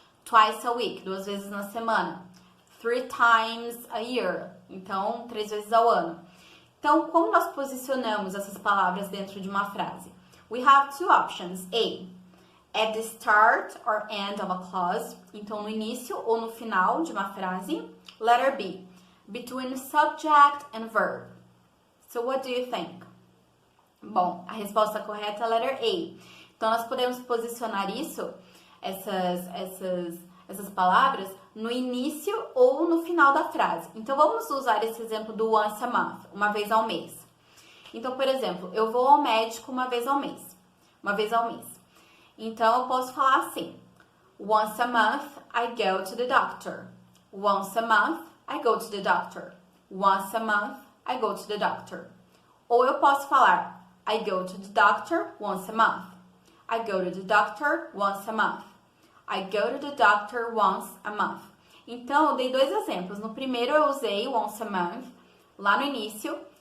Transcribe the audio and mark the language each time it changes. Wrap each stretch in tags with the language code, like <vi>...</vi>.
<en>Twice a week,</en> <pt>2 vezes na semana.</pt> <en>3 times a year,</en> <pt>então 3 vezes ao ano. Então, como nós posicionamos essas palavras dentro de uma frase?</pt> <en>We have two options. A, at the start or end of a clause.</en> <pt>Então, no início ou no final de uma frase.</pt> <en>Letter B, between subject and verb. So, what do you think?</en> <pt>Bom, a resposta correta é a letter A. Então, nós podemos posicionar isso, essas palavras, no início ou no final da frase. Então, vamos usar esse exemplo do</pt> <en>once a month,</en> <pt>uma vez ao mês. Então, por exemplo, eu vou ao médico uma vez ao mês. Uma vez ao mês. Então, eu posso falar assim.</pt> <en>Once a month, I go to the doctor. Once a month, I go to the doctor. Once a month, I go to the doctor.</en> <pt>Ou eu posso falar,</pt> <en>I go to the doctor once a month. I go to the doctor once a month. I go to the doctor once a month.</en> <pt>Então, eu dei dois exemplos. No primeiro, eu usei</pt> <en>once a month,</en> <pt>lá no início.</pt>